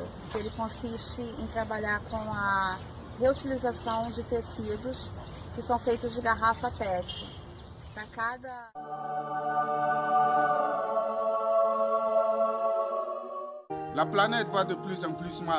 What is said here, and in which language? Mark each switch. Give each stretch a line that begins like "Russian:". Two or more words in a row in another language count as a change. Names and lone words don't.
Portuguese: Ele consiste em trabalhar com a reutilização de tecidos que são feitos de garrafa PET. Para cada...
French: La planète va de plus en plus mal.